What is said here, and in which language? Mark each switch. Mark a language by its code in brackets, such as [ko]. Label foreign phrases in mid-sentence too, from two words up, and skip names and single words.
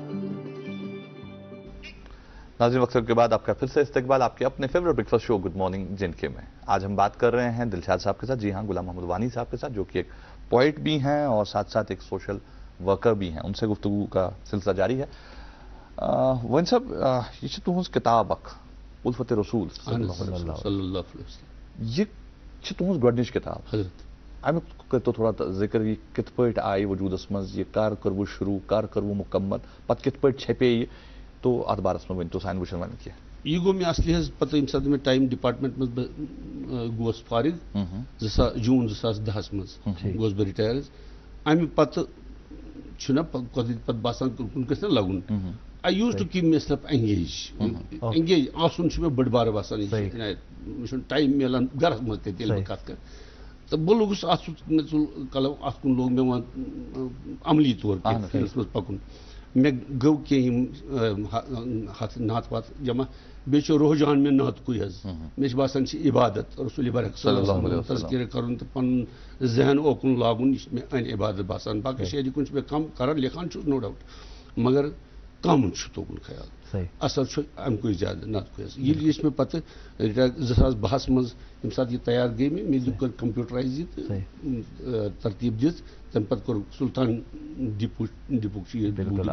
[ur] ناظرین وقت کے بعد آپ کا پھر سے استقبال آپ کے اپنے [en] favourite breakfast show [ur] گڈ مارننگ جن کے میں. آج ہم بات کر رہے ہیں دلشاد صاحب کے ساتھ, جی ہاں غلام محمد وانی صاحب کے ساتھ, جو کہ ایک پوئٹ بھی ہیں اور ساتھ ساتھ ایک [en] social worker [ur] بھی ہیں. ان سے گفتگو کا سلسلہ جاری ہے. [ks] وانی صاحب, یہ تہذ کتاب اخ الفت رسول [ar] صلی اللہ علیہ وسلم, [ks] یہ تہذ گۄڈنِچ کتاب, امیُک کٔرتو تھوڑا ذکر, یہ کِتھ پٲٹھۍ آیہِ وجوٗدس منٛز, یہ کر کٔروٕ شروٗع, کر کٔروٕ مُکمل, پتہٕ کِتھ پٲٹھۍ چھپے یہِ, تو اتھ بارس منٛز ؤنۍتو سانہِ وٕچھن والٮ۪ن کینٛہہ. یہ گو میں اصلی پتہ یم سات میں ٹائم ڈپارٹمنٹ مز گوس فارغ جون 2010 مز گوس بہ ریٹائر امہ پتہ چھنا پتہ باسان کن گژھِ نہ لگُن [en] I used to keep myself engaged. Engaged. [ks] آسُن چھُ مےٚ بٔڑ بارٕ باسان مےٚ چھُنہٕ ٹایم میلان گرس منٛز تہِ ییٚلہِ بہٕ کتھ کرٕ تہٕ بہٕ لوٚگُس اتھ مےٚ ژوٚل قلم اتھ کُن لوگ مےٚ وۄنۍ عملی طور فیٖلڈس منٛز پکُن مےٚ گوٚو کینٛہہ یِم ہتھ نعت وات جمع بیٚیہِ چھُ رحجان مےٚ نعتکُے حظ مےٚ چھُ باسان چھِ عبادت رسول برق تذکرہ کرُن تہٕ پنُن ذہن اوکُن لاگُن یہِ چھُ مےٚ أنۍ عبادت باسان باقٕے شٲعری کُن چھُ مےٚ کم کران لیکھان چھُس [en] no doubt [ks] مگر کم چھُ توکُن خیال اثر چھُ امکُے زیادٕ نعتکُے حظ ییٚلہِ یہِ چھِ مےٚ پتہٕ رِٹایر 2012 منٛز ییٚمہِ ساتہٕ یہِ تیار گٔے مےٚ دیُت کمپیوٗٹرایز یہِ تہٕ ترتیٖب دِژ تمہِ پتہٕ کوٚر سلطان ڈِپُک چھُ یہِ